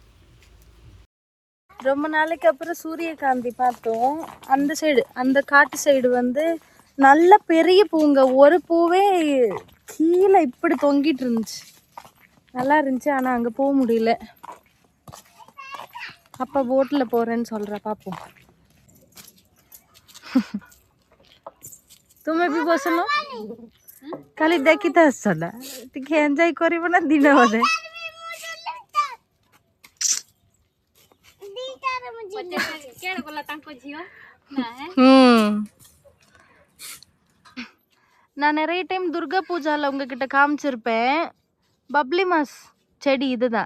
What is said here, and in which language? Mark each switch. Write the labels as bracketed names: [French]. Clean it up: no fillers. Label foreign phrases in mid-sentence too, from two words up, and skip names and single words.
[Tamil] ரொம்ப நாளைக்கு அப்புறம் சூரியகாந்தி பார்த்தோம். அந்த சைடு, அந்த காட்டு சைடு வந்து நல்ல பெரிய பூங்க. ஒரு பூவே கீழே இப்படி தொங்கிட்டு இருந்துச்சு, நல்லா இருந்துச்சு. ஆனால் அங்கே போக முடியல. அப்பா போட்டில் போகிறேன்னு சொல்கிற, பார்ப்போம். [Odia] ତୁମେ ବି ବସିଲ ଖାଲି ଦେଖିତ ଆସିଛ ନା, ଟିକେ ଏନ୍ଜୟ କରିବ ନା ଦିନ ବୋଧେ। [Tamil] நான் நிறைய டைம் துர்கா பூஜாவில் உங்ககிட்ட காமிச்சிருப்பேன். பப்ளி மாஸ் செடி இதுதான்.